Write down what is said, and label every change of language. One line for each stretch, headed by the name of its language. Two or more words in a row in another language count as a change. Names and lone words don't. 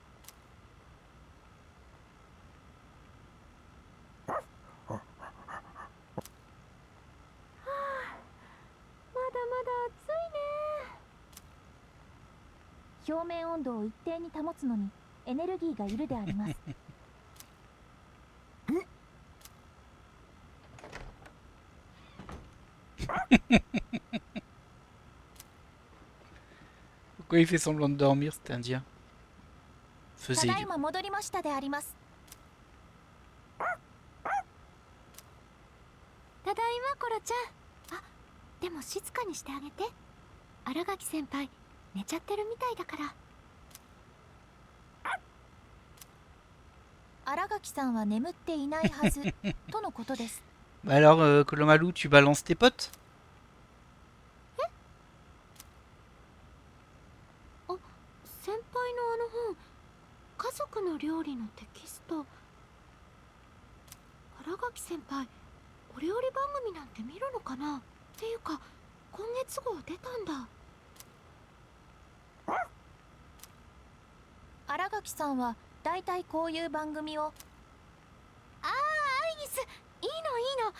Japanese: 表面温度を一定に保つのにエネルギーがいるであります。
French: Pourquoi il fait semblant de dormir cet indien?
Japanese: た
French: Faisait
Japanese: だ
French: du...
Japanese: いま戻りましたであります。ただいまコロちゃん。あ、でも静かにしてあげて。新垣先輩寝ちゃってるみたいだから。新垣さんは眠っていないはずとのことです。
French: Bah alors, Kolomalu, tu balances tes potes?
Japanese: あ、先輩のあの本、家族の料理のテキスト。新垣先輩、お料理番組なんて見るのかな？っていうか、今月号出たんだ。新垣さんはだいたいこういう番組を。ああ、アイギス、いいのいいの。